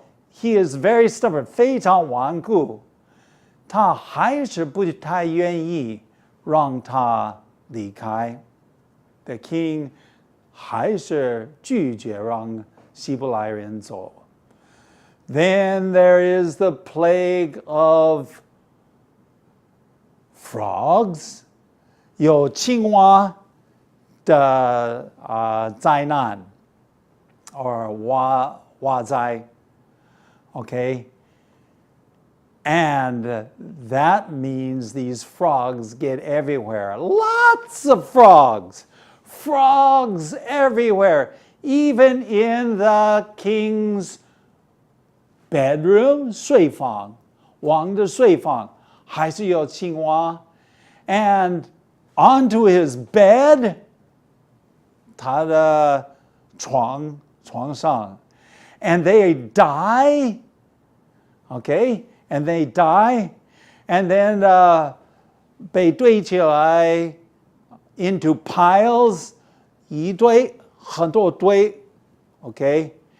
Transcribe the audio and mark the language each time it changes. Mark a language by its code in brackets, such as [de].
[en] He is very stubborn, [zh] 非常顽固。他还是不太愿意让他离开。 The king 还是拒绝让希伯来人走。 [en] Then there is the plague of frogs， [zh] 有青蛙的灾难 [en] or [zh] 蛙灾 [en] ，okay? And that means these frogs get everywhere. Lots of frogs. Frogs everywhere. Even in the king's bedroom, [zh] 睡房，王的睡房还是有青蛙。 [en] And onto his bed, [zh] 他的床上。 [en] And they die, okay? And they die, and then [zh] 被堆起来 [en] into piles, [zh] 一堆，很多堆 [en] okay?